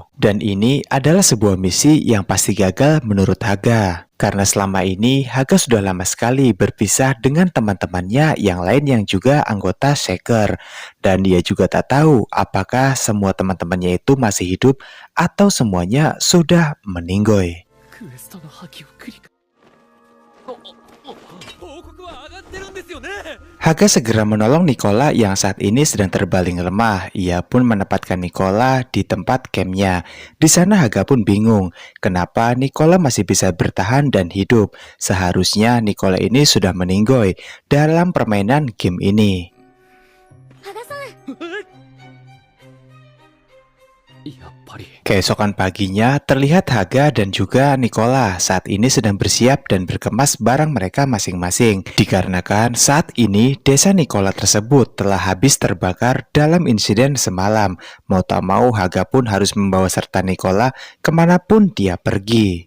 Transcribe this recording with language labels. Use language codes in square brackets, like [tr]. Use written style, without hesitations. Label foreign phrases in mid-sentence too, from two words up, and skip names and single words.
[id] Dan ini adalah sebuah misi yang pasti gagal menurut Haga. Karena selama ini Haga sudah lama sekali berpisah dengan teman-temannya yang lain yang juga anggota Seeker. Dan dia juga tak tahu apakah semua teman-temannya itu masih hidup atau semuanya sudah meninggoy. [ja] クエストの破棄を繰り返報告は上がってるんですよね。 [id] Haga segera menolong Nicola yang saat ini sedang terbaling lemah. Ia pun menempatkan Nicola di tempat campnya. Di sana Haga pun bingung, kenapa Nicola masih bisa bertahan dan hidup. Seharusnya Nicola ini sudah meninggoy dalam permainan game ini. [ja] やっぱり [id] Keesokan paginya, terlihat Haga dan juga Nicola saat ini sedang bersiap dan berkemas barang mereka masing-masing. Dikarenakan saat ini desa Nicola tersebut telah habis terbakar dalam insiden semalam. Mau tak mau Haga pun harus membawa serta Nicola kemanapun dia pergi.